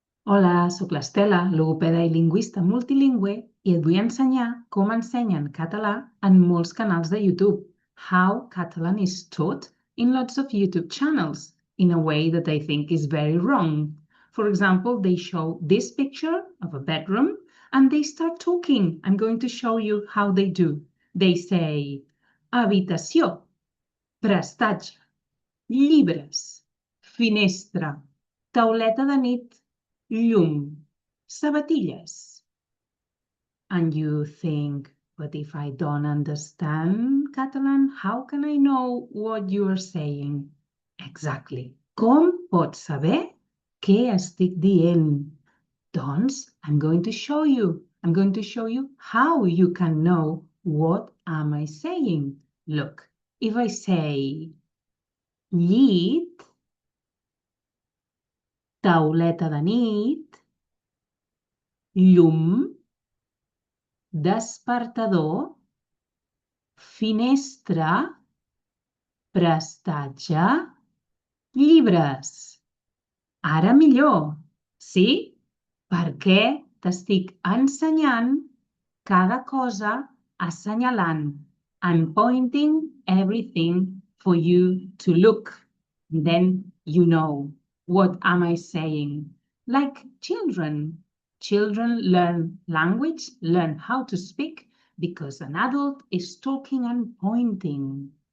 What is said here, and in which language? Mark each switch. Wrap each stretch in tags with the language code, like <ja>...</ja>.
<ca>Hola, sóc l'Estela, logopeda i lingüista multilingüe i et vull ensenyar com ensenyen català en molts canals de YouTube.</ca> <en>How Catalan is taught in lots of YouTube channels in a way that I think is very wrong. For example, they show this picture of a bedroom and they start talking. I'm going to show you how they do. They say</en> <ca>habitació, prestatge, llibres, finestra, tauleta de nit, llum, sabatilles.</ca> <en>And you think, but if I don't understand Catalan, how can I know what you are saying? Exactly.</en> <ca>Com pots saber què estic dient? Doncs,</ca> <en>I'm going to show you. I'm going to show you how you can know what am I saying. Look, if I say</en> <ca>llit, tauleta de nit, llum, despertador, finestra, prestatge, llibres. Ara millor, sí? Perquè t'estic ensenyant cada cosa assenyalant.</ca> <en>I'm pointing everything for you to look. Then you know what am I saying. Like children. Children learn language, learn how to speak because an adult is talking and pointing.</en>